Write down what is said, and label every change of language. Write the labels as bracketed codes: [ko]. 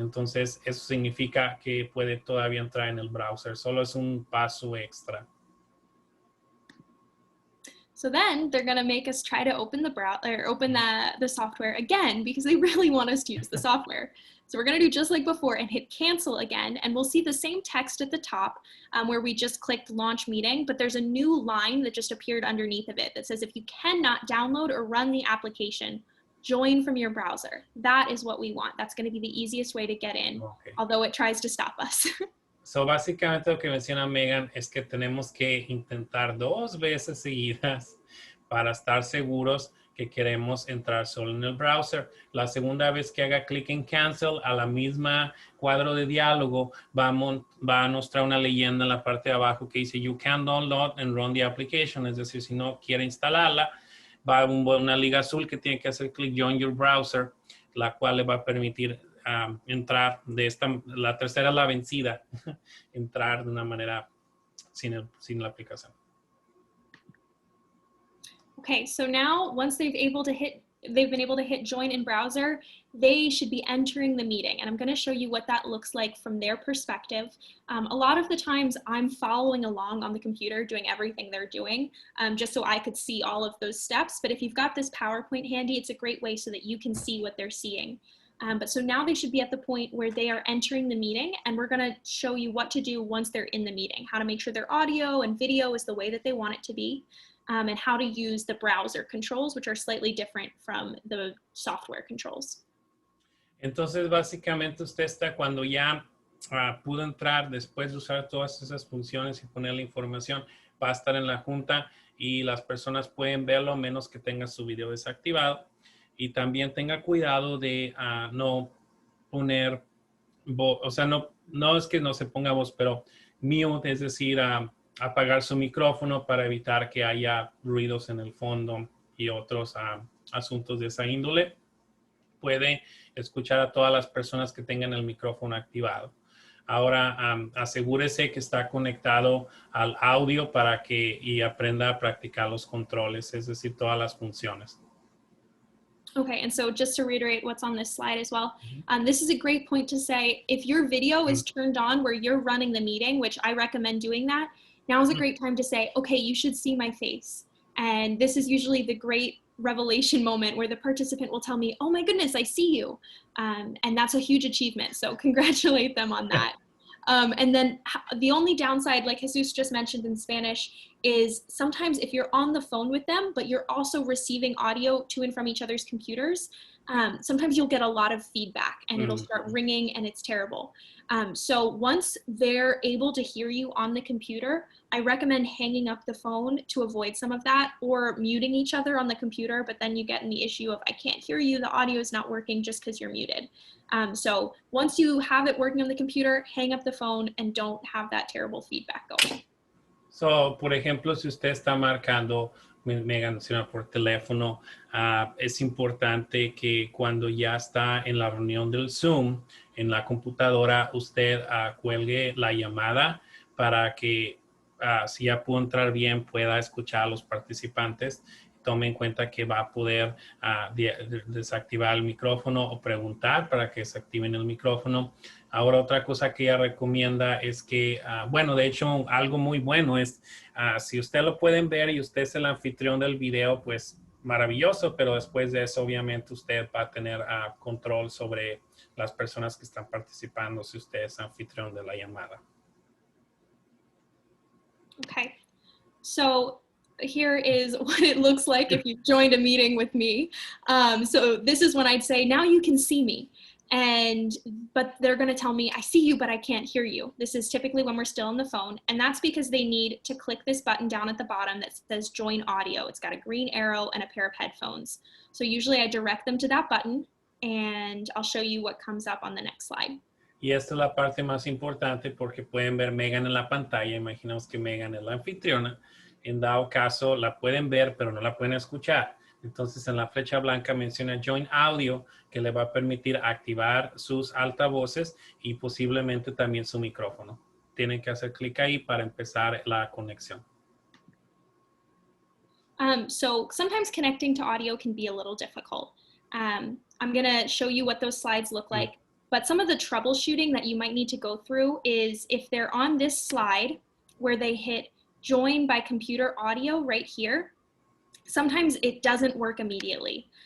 [es] Entonces eso significa que puede todavía entrar en el browser. Solo es un paso extra. [en] So then they're going to make us try to open the browser or open the software again because they really want us to use the software. So we're going to do just like before and hit cancel again, and we'll see the same text at the top where we just clicked launch meeting, but there's a new line that just appeared underneath of it that says if you cannot download or run the application, join from your browser. That is what we want. That's going to be the easiest way to get in, although it tries to stop us. [es] So, básicamente lo que menciona Megan es que tenemos que intentar 2 veces seguidas para estar seguros que queremos entrar solo en el browser. La segunda vez que haga clic en cancel, a la misma cuadro de diálogo va a mostrar una leyenda en la parte de abajo que dice [en] you can download and run the application. [es] Es decir, si no quiere instalarla, va a una liga azul que tiene que hacer clic [en] join your browser, [es] la cual le va a permitir entrar la tercera es la vencida, entrar de una manera sin la aplicación. [en] Okay, so now once they've been able to hit join in browser, they should be entering the meeting. And I'm going to show you what that looks like from their perspective. A lot of the times I'm following along on the computer doing everything they're doing just so I could see all of those steps. But if you've got this PowerPoint handy, it's a great way so that you can see what they're seeing. But so now they should be at the point where they are entering the meeting, and we're going to show you what to do once they're in the meeting, how to make sure their audio and video is the way that they want it to be, and how to use the browser controls, which are slightly different from the software controls. [es] Entonces, básicamente usted está cuando ya pudo entrar después de usar todas esas funciones y poner la información, va a estar en la junta y las personas pueden verlo a menos que tenga su video desactivado. Y también tenga cuidado de no poner voz, o sea, no es que no se ponga voz, pero mute, es decir, apagar su micrófono para evitar que haya ruidos en el fondo y otros asuntos de esa índole. Puede escuchar a todas las personas que tengan el micrófono activado. Ahora, asegúrese que está conectado al audio y aprenda a practicar los controles, es decir, todas las funciones. [en] Okay, and so just to reiterate what's on this slide as well, this is a great point to say, if your video is turned on where you're running the meeting, which I recommend doing that, now is a great time to say, okay, you should see my face. And this is usually the great revelation moment where the participant will tell me, oh my goodness, I see you. And that's a huge achievement, so congratulate them on that. And then the only downside, like Jesus just mentioned in Spanish, is sometimes if you're on the phone with them, but you're also receiving audio to and from each other's computers, sometimes you'll get a lot of feedback and it'll start ringing and it's terrible. So once they're able to hear you on the computer, I recommend hanging up the phone to avoid some of that, or muting each other on the computer, but then you get in the issue of I can't hear you, the audio is not working just because you're muted. So once you have it working on the computer, hang up the phone and don't have that terrible feedback going. [es] So, por ejemplo, si usted está marcando, Megan menciona por teléfono, es importante que cuando ya está en la reunión del Zoom, en la computadora, usted cuelgue la llamada para que si ya pudo entrar bien, pueda escuchar a los participantes. Tome en cuenta que va a poder desactivar el micrófono o preguntar para que se activen el micrófono. Ahora, otra cosa que ella recomienda es que, bueno, de hecho, algo muy bueno es, si usted lo pueden ver y usted es el anfitrión del video, pues maravilloso, pero después de eso, obviamente, usted va a tener control sobre las personas que están participando si usted es anfitrión de la llamada. [en] Okay, so here is what it looks like if you joined a meeting with me. So this is when I'd say, now you can see me. But they're going to tell me, I see you, but I can't hear you. This is typically when we're still on the phone. And that's because they need to click this button down at the bottom that says join audio. It's got a green arrow and a pair of headphones. So usually I direct them to that button, and I'll show you what comes up on the next slide. [es] Y esta es la parte más importante porque pueden ver Megan en la pantalla. Imaginamos que Megan es la anfitriona. En dado caso, la pueden ver, pero no la pueden escuchar. Entonces, en la flecha blanca menciona Join Audio, que le va a permitir activar sus altavoces y posiblemente también su micrófono. Tienen que hacer clic ahí para empezar la conexión. [en] So sometimes connecting to audio can be a little difficult. I'm going to show you what those slides look like. But some of the troubleshooting that you might need to go through is if they're on this slide where they hit join by computer audio right here, sometimes it doesn't work immediately.